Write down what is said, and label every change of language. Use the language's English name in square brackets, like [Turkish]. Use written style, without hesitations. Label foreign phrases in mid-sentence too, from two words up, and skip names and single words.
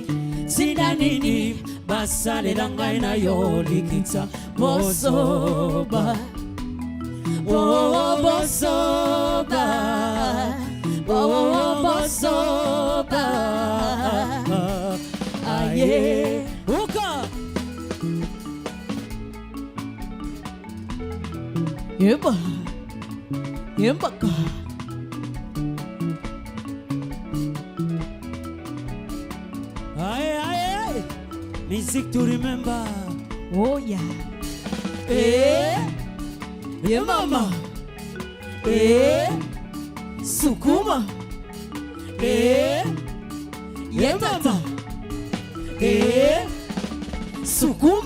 [Lingala] Sina nini basalela ngai na yo likita bosoba, oh bosoba, oh bosoba, aye uka yeba yembaka. [English] Music to remember. Oh yeah. Yeah mama. Sukuma. Yeah mama. Sukuma.